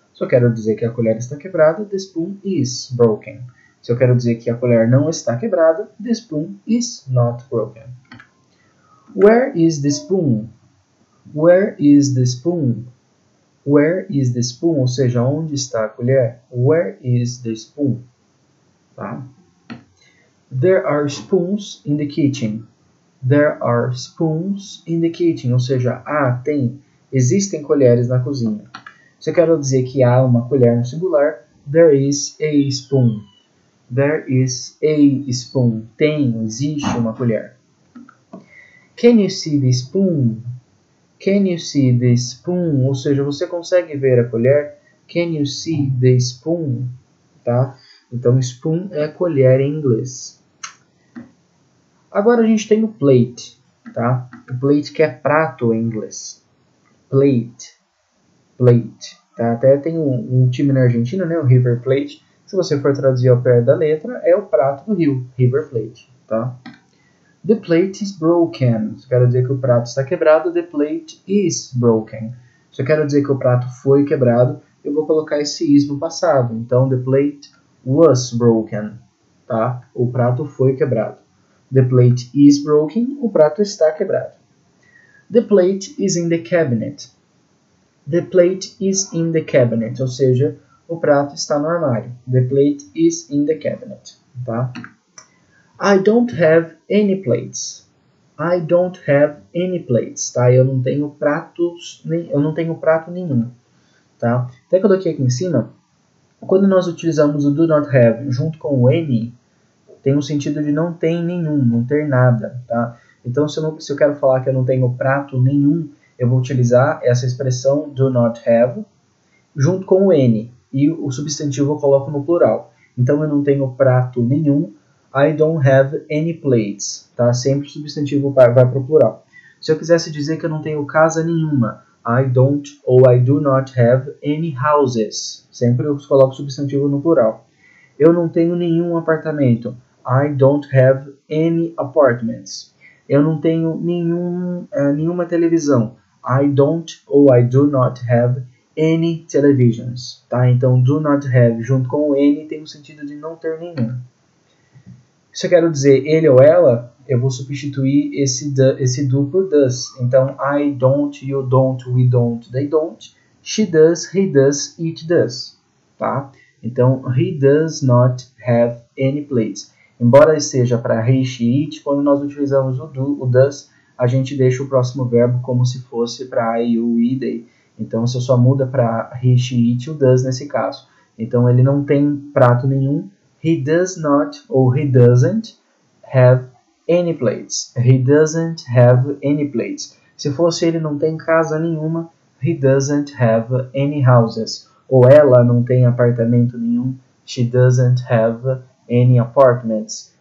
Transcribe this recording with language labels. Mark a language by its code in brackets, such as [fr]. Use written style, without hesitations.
[pt] Se eu quero dizer que a colher está quebrada, [en] the spoon is broken. [pt] Se eu quero dizer que a colher não está quebrada, [en] the spoon is not broken. Where is the spoon? Where is the spoon? Where is the spoon? [pt] Ou seja, onde está a colher? [en] Where is the spoon? Tá? There are spoons in the kitchen. There are spoons in the kitchen. [pt] Ou seja, existem colheres na cozinha. Se eu quero dizer que há uma colher no singular, [en] there is a spoon. There is a spoon. [pt] Existe uma colher. [en] Can you see the spoon? Can you see the spoon? [pt] Ou seja, você consegue ver a colher? [en] Can you see the spoon? [pt] Tá? Então, spoon é colher em inglês. Agora a gente tem o plate, tá? O plate que é prato em inglês. Plate. Plate. Tá? Até tem um time na Argentina, né? O River Plate. Se você for traduzir ao pé da letra, é o prato do rio. River Plate. Tá? [en] The plate is broken. [pt] Se eu quero dizer que o prato está quebrado, the plate is broken. Se eu quero dizer que o prato foi quebrado, eu vou colocar esse is no passado. [en] Então, the plate was broken. [pt] Tá? O prato foi quebrado. [en] The plate is broken. [pt] O prato está quebrado. [en] The plate is in the cabinet. The plate is in the cabinet. [pt] Ou seja, o prato está no armário. [en] The plate is in the cabinet. Tá? I don't have any plates. I don't have any plates, tá? [pt] Eu não tenho pratos, eu não tenho prato nenhum, tá? Até que eu daqui em cima, quando nós utilizamos o do not have junto com o any, tem um sentido de não tem nenhum, não ter nada, tá? Então, se eu quero falar que eu não tenho prato nenhum, eu vou utilizar essa expressão do not have junto com o any, e o substantivo eu coloco no plural. Então, eu não tenho prato nenhum. [en] I don't have any plates, tá? [pt] Sempre o substantivo vai para o plural. Se eu quisesse dizer que eu não tenho casa nenhuma, [en] I don't ou I do not have any houses. [pt] Sempre eu coloco o substantivo no plural. Eu não tenho nenhum apartamento. [en] I don't have any apartments. [pt] Eu não tenho nenhuma televisão. [en] I don't ou I do not have any televisions, tá? [pt] Então, do not have junto com o any tem o sentido de não ter nenhum. Se eu quero dizer ele ou ela, eu vou substituir esse do por does. [en] Então, I don't, you don't, we don't, they don't. She does, he does, it does. Tá? Então, he does not have any plates. [pt] Embora seja para he, she, it, quando nós utilizamos o do, o does, a gente deixa o próximo verbo como se fosse para I, you, we, they. Então, você só muda para he, she, it, o does nesse caso. Então, ele não tem prato nenhum. [en] He does not, ou he doesn't, have any plates. He doesn't have any plates. [pt] Se fosse ele não tem casa nenhuma, [en] he doesn't have any houses. [pt] Ou ela não tem apartamento nenhum, [en] she doesn't have any apartments.